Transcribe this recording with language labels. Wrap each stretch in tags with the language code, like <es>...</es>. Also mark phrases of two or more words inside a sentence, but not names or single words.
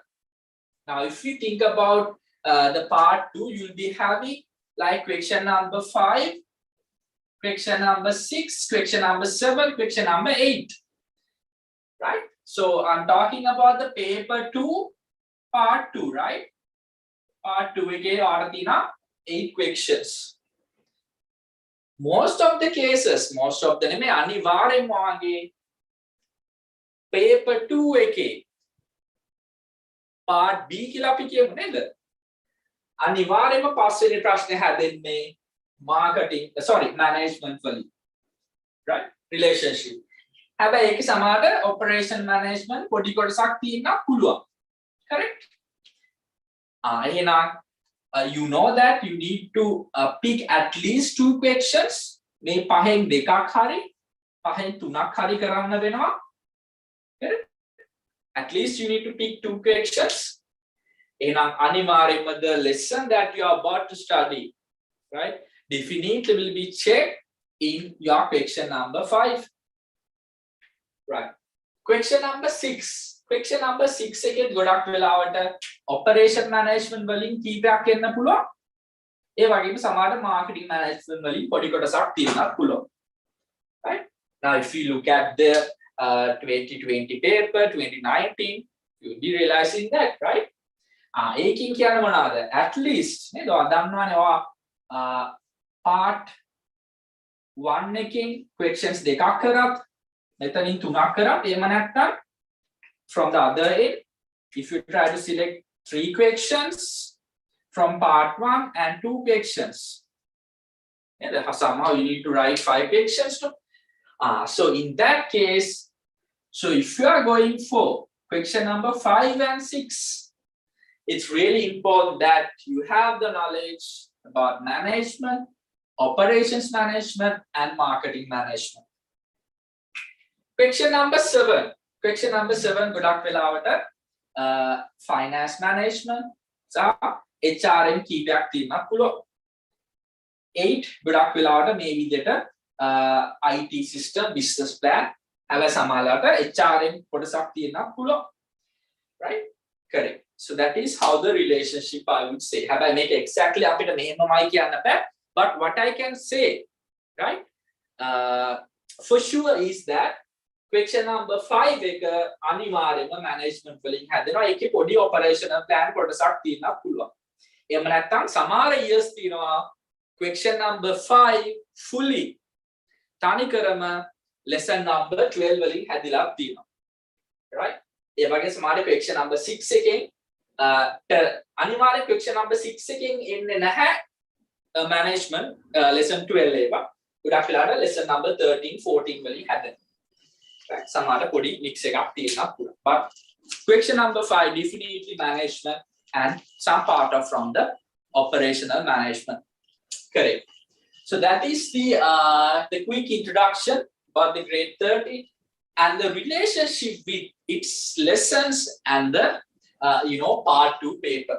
<en>Now, if you think about the part 2, you'll be having like question number 5, question number 6, question number 7, question number 8. Right? So I'm talking about the paper 2, part 2, right? Part 2 again, or 8 questions. Most of the cases, most of the</en> <si>අනිවාර්යෙන්ම වගේ paper 2 එකේ part B කියලා අපි කියමු නේද? අනිවාර්යෙන්ම පස්වෙනි ප්‍රශ්නේ හැදෙන්නේ management වලින්.</si> <en>Right? Relationship.</en> <si>හැබැයි ඒකේ සමහර</si> <en>operation management</en> <si>පොඩි කොටසක් තියෙනවා පුළුවන්.</si> <en>Correct? එහෙනම් you know that you need to pick at least 2 questions.</en> <si>මේ පහෙන් දෙකක් හරි පහෙන් තුනක් හරි කරන්න වෙනවා.</si> <en>Correct? At least you need to pick 2 questions.</en> <si>එහෙනම් අනිවාර්යයෙන්ම</si> <en>the lesson that you are about to study, right, definitely will be checked in your question number 5. Right. Question number 6. Question number 6</en> <si>එකේ ගොඩක් වෙලාවට</si> <en>operation management</en> <si>වලින් කීපයක් එන්න පුළුවන්. ඒ වගේම සමහර</si> <en>marketing management</en> <si>වලින් පොඩි කොටසක් තියෙන්නත් පුළුවන්.</si> <en>Right? Now if you look at the 2020 paper, 2019, you'll be realizing that, right?</en> <si>ඒකින් කියන්නේ මොනවාද?</si> <en>At least නේද?</en> <si>ඔයා දන්නවනේ ඔයා part 1 එකෙන් questions දෙකක් කරත් මෙතනින් තුනක් කරත් එහෙම නැත්නම්</si> <en>from the other end, if you try to select 3 questions from part 1 and 2 questions, yeah, somehow you need to write 5 questions too. So in that case, so if you are going for question number 5 and 6, it's really important that you have the knowledge about management, operations management, and marketing management. Question number 7. Question number 7</en> <si>ගොඩක් වෙලාවට</si> <en>finance management</en> <si>සහ HRM කීපයක් තියෙන්නත් පුළුවන්. 8 ගොඩක් වෙලාවට මේ විදිහට</si> <en>IT system, business plan,</en> <si>හැබැයි සමහරවිට HRM කොටසක් තියෙන්නත් පුළුවන්.</si> <en>Right? Correct. So that is how the relationship I would say.</en> <si>හැබැයි මේක exactly අපිට මෙහෙමමයි කියන්න බෑ.</si> <en>But what I can say, right? For sure is that question number 5</en> <si>එක අනිවාර්යයෙන්ම</si> <en>management</en> <si>වලින් හැදෙනවා. ඒකේ පොඩි</si> <en>operational plan</en> <si>කොටසක් තියෙන්නත් පුළුවන්. එහෙම නැත්නම් සමහර years තියෙනවා</si> <en>question number 5 fully</en> <si>තනිකරම</si> <en>lesson number 12</en> <si>වලින් හැදිලා තියෙනවා. Right? ඒ වගේ සමහර</si> <en>question number 6</en> <si>එකෙන් අනිවාර්ය</si> <en>question number 6</en> <si>එකෙන් එන්නේ නැහැ</si> <en>management lesson 12</en> <si>ඒවා. ගොඩක් වෙලාවට</si> <en>lesson number 13 14</en> <si>වලින් හැදෙනවා. Right? සමහර පොඩි mix එකක් තියෙනවා පුළුවන්.</si> <en>But question number 5 definitely management and some part of from the operational management. Correct. So that is the quick introduction about the grade 30 and the relationship with its lessons and the part 2 paper.</en>